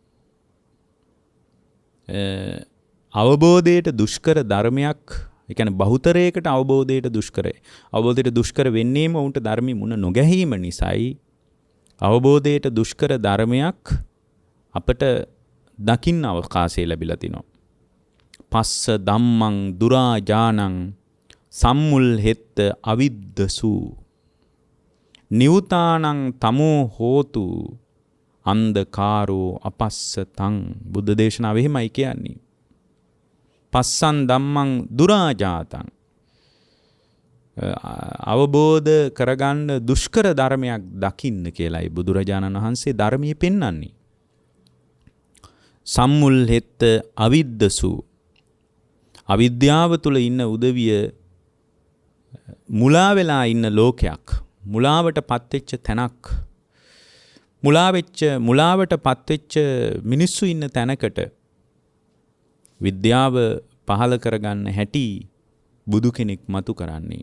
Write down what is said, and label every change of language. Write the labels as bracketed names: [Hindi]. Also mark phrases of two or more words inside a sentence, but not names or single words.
[Sinhala] අවබෝධයට දුෂ්කර ධර්මයක්, ඒ කියන්නේ බහුතරයකට අවබෝධයට දුෂ්කරයි. අවබෝධයට දුෂ්කර වෙන්නේම උන්ට ධර්මي මුණ නොගැහිම නිසායි. අවබෝධයට දුෂ්කර ධර්මයක් අපට දකින්න අවකාශය ලැබිලා තිනවා. [Pali] පස්ස ධම්මං දුරාජානං සම්මුල් හෙත්ත අවිද්දසු නිවුතානං තමෝ හෝතු අන්ධකාරෝ අපස්සතං. [Sinhala] බුද්ධ දේශනාව එහෙමයි කියන්නේ. [Pali] පස්සන් ධම්මං දුරාජාතං, [Sinhala] අවබෝධ කරගන්න දුෂ්කර ධර්මයක් දකින්න කියලායි බුදුරජාණන් වහන්සේ ධර්මයේ පෙන්වන්නේ. [Pali] සම්මුල් හෙත්ත අවිද්දසු, [Sinhala] අවිද්‍යාව තුල ඉන්න උදවිය මුලා වෙලා ඉන්න ලෝකයක්, මුලාවට පත්වෙච්ච තැනක්, මුලාවට පත්වෙච්ච මිනිස්සු ඉන්න තැනකට විද්‍යාව පහල කරගන්න හැටි බුදු කෙනෙක් මතු කරන්නේ.